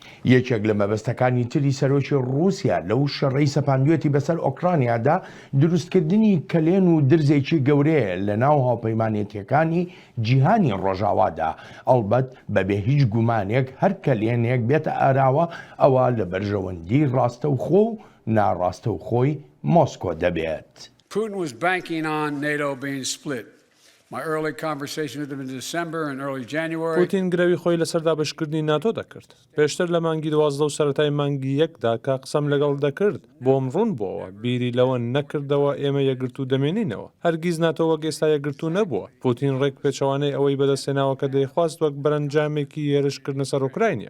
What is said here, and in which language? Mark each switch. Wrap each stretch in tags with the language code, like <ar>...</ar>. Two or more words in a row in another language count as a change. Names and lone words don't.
<ckb>یەکێک لە مەبەستەکانی تری سەرۆکی رووسیا لەو شەڕەی سەپاندوێتی بەسەر ئۆکرانیادا دروستکردنی کەلێن و درزێکی گەورەیە لە ناو هاوپەیمانێتیەکانی جیهانی ڕۆژاوادا، ئەڵبەت بەبێ هیچ گومانێک هەر کەلێنێک بێتە ئاراوە ئەوە لە بەرژەوەندی ڕاستەوخۆ و ناڕاستەوخۆی مۆسکۆ دەبێت.</ckb> <en>Putin was banking on NATO being split. My early conversation with him in December and early January.</en> <ckb>پوتین گرەوی خۆی لەسەر دابەشکردنی ناتۆ دەکرد. پێشتر لە مانگی 12 و سەرەتای مانگی 1دا کە قسەم لەگەڵ دەکرد بۆم ڕوون بووەوە، بیری لەوە نەکردەوە ئێمە یەکگرتو دەمێنینەوە. هەرگیز ناتۆ وەک ئێستا یەکگرتو نەبووە. پوتین ڕێک پێچەوانەی ئەوەی بەدەستێناوە کە دەیخواست وەک بەرەنجامێکی هێرشکردنە سەر ئوکراینیا.</ckb>